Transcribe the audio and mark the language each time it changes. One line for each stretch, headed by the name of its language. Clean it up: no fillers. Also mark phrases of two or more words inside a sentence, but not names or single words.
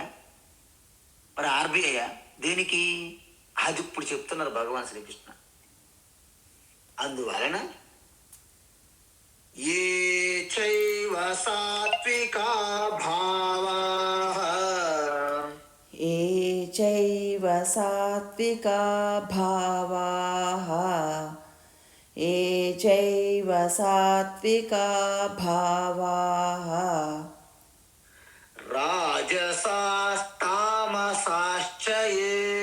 Telugu: మరి ఆర్బీఐ దేనికి? అది ఇప్పుడు చెప్తున్నారు భగవాన్ శ్రీకృష్ణ.
Sanskrit: అందువలన ఏ చైవ సాత్వికా భావాః ఏ చైవ सात्विका भावाः ये चैव सात्विका भावाः राजसास्तामसाश्च ये